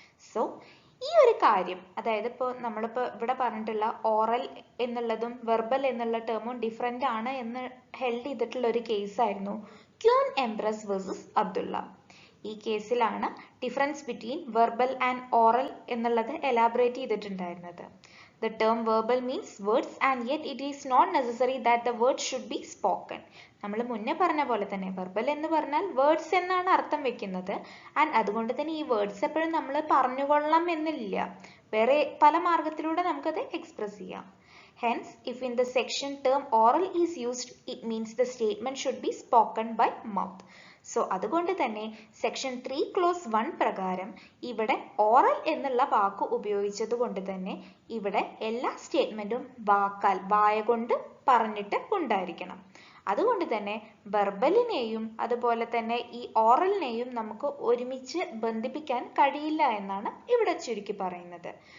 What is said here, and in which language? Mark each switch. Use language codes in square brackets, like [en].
[ml] So ഈ ഒരു കാര്യം, അതായത് നമ്മളിപ്പോൾ ഇവിടെ പറഞ്ഞിട്ടുള്ള ഓറൽ എന്നുള്ളതും വെർബൽ എന്നുള്ള ടേമും ഡിഫറെൻ്റ് ആണ് എന്ന് ഹെൽഡ് ചെയ്തിട്ടുള്ള ഒരു കേസായിരുന്നു ക്യൂൻ എംപ്രസ് വേഴ്സസ് അബ്ദുള്ള. ഈ കേസിലാണ് difference between verbal and oral എന്നുള്ളത് എലാബറേറ്റ് ചെയ്തിട്ടുണ്ടായിരുന്നത്. [en] The term verbal means words and yet it is not necessary that the words should be spoken. [ml] നമ്മൾ മുന്നേ പറഞ്ഞ പോലെ തന്നെ വെർബൽ എന്ന് പറഞ്ഞാൽ വേർഡ്സ് എന്നാണ് അർത്ഥം വെക്കുന്നത്. ആൻഡ് അതുകൊണ്ട് തന്നെ ഈ വേർഡ്സ് എപ്പോഴും നമ്മൾ പറഞ്ഞുകൊള്ളണം എന്നില്ല, വേറെ പല മാർഗത്തിലൂടെ നമുക്കത് എക്സ്പ്രസ് ചെയ്യാം. [en] Hence, if in the section term oral is used, it means the statement should be spoken by mouth. [ml] So അതുകൊണ്ട് തന്നെ സെക്ഷൻ 3 ക്ലോസ് 1 പ്രകാരം ഇവിടെ ഓറൽ എന്നുള്ള വാക്ക് ഉപയോഗിച്ചത് കൊണ്ട് തന്നെ ഇവിടെ എല്ലാ സ്റ്റേറ്റ്മെന്റും വാക്കാൽ വായ കൊണ്ട് പറഞ്ഞിട്ട് ഉണ്ടായിരിക്കണം. അതുകൊണ്ട് തന്നെ വെർബലിനെയും അതുപോലെ തന്നെ ഈ ഓറലിനെയും നമുക്ക് ഒരുമിച്ച് ബന്ധിപ്പിക്കാൻ കഴിയില്ല എന്നാണ് ഇവിടെ ചുരുക്കി പറയുന്നത്.